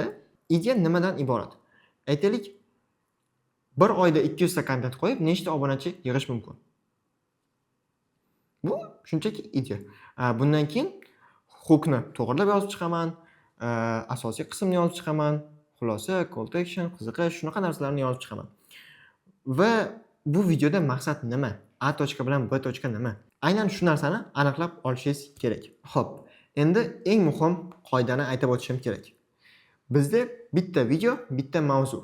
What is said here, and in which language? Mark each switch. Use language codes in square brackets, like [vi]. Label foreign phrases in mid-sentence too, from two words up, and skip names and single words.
[uz] Ideya nimadan iborat? Aytaylik, bir oyda 200 ta kontent qo'yib, nechta obunachi yig'ish mumkin? Bu shunchaki ideya. Bundan keyin hookni to'g'rilab yozib chiqaman, asosiy qismni yozib chiqaman, xulosa, [en] call to action, [uz] qiziqish, shunaqa narsalarni yozib chiqaman. Va bu videoda maqsad nima? A tochka bilan B tochka nima? Aynan shu narsani aniqlab olishingiz kerak. Xo'p, endi eng muhim qoidani aytib o'tishim kerak. Bizda bitta video, bitta mavzu.